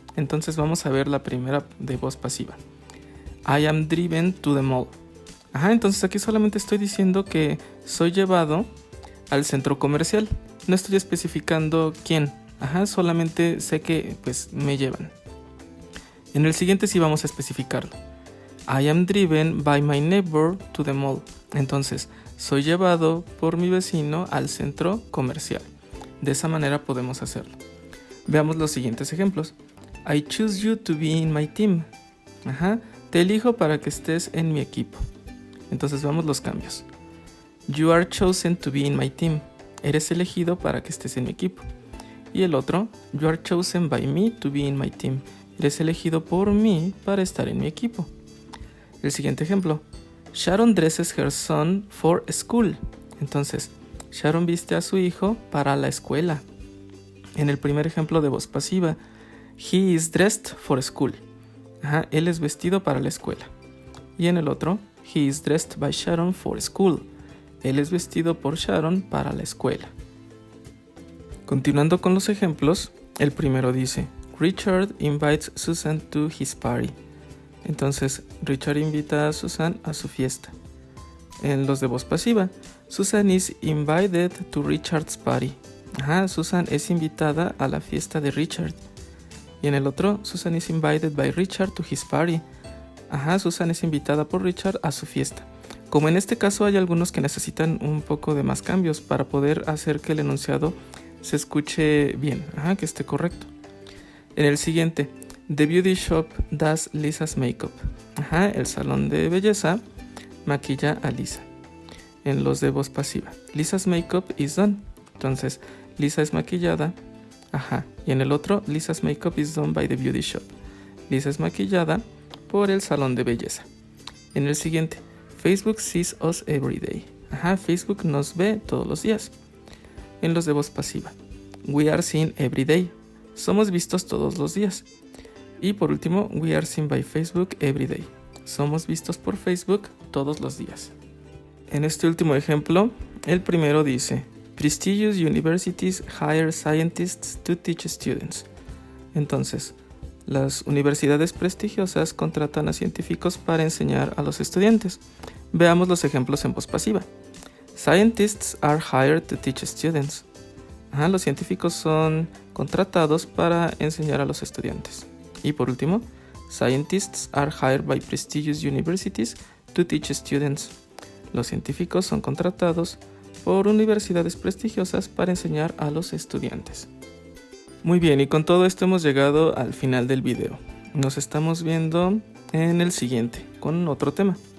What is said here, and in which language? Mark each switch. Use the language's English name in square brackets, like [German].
[Spanish] Entonces vamos a ver la primera de voz pasiva. [English] I am driven to the mall. [Spanish] Entonces aquí solamente estoy diciendo que soy llevado al centro comercial. No estoy especificando quién. Solamente sé que pues me llevan. En el siguiente sí vamos a especificarlo. [English] I am driven by my neighbor to the mall. [Spanish] Entonces, soy llevado por mi vecino al centro comercial. De esa manera podemos hacerlo. Veamos los siguientes ejemplos. [English] I choose you to be in my team. [Spanish] Te elijo para que estés en mi equipo. Entonces veamos los cambios. [English] You are chosen to be in my team. [Spanish] Eres elegido para que estés en mi equipo. Y el otro, [English] you are chosen by me to be in my team. [Spanish] Eres elegido por mí para estar en mi equipo. El siguiente ejemplo. [English] Sharon dresses her son for school. [Spanish] Entonces, Sharon viste a su hijo para la escuela. En el primer ejemplo de voz pasiva, [English] he is dressed for school. [Spanish] Él es vestido para la escuela. Y en el otro, [English] he is dressed by Sharon for school. [Spanish] Él es vestido por Sharon para la escuela. Continuando con los ejemplos, el primero dice, [English] Richard invites Susan to his party. [Spanish] Entonces, Richard invita a Susan a su fiesta. En los de voz pasiva, [English] Susan is invited to Richard's party. [Spanish] Susan es invitada a la fiesta de Richard. Y en el otro, [English] Susan is invited by Richard to his party. [Spanish] Susan es invitada por Richard a su fiesta. Como en este caso hay algunos que necesitan un poco de más cambios para poder hacer que el enunciado se escuche bien, que esté correcto. En el siguiente, [English] the beauty shop does Lisa's makeup. [Spanish] El salón de belleza maquilla a Lisa. En los de voz pasiva, [English] Lisa's makeup is done. [Spanish] Entonces, Lisa es maquillada. Y en el otro, [English] Lisa's makeup is done by the beauty shop. [Spanish] Lisa es maquillada por el salón de belleza. En el siguiente, [English] Facebook sees us every day. [Spanish] Facebook nos ve todos los días. En los de voz pasiva, [English] we are seen every day. [Spanish] Somos vistos todos los días. Y por último, [English] we are seen by Facebook every day. [Spanish] Somos vistos por Facebook todos los días. En este último ejemplo, el primero dice, [English] prestigious universities hire scientists to teach students. [Spanish] Entonces, las universidades prestigiosas contratan a científicos para enseñar a los estudiantes. Veamos los ejemplos en voz pasiva. [English] Scientists are hired to teach students. [Spanish] Los científicos son contratados para enseñar a los estudiantes. Y por último, [English] scientists are hired by prestigious universities to teach students. [Spanish] Los científicos son contratados por universidades prestigiosas para enseñar a los estudiantes. Muy bien, y con todo esto hemos llegado al final del video. Nos estamos viendo en el siguiente, con otro tema.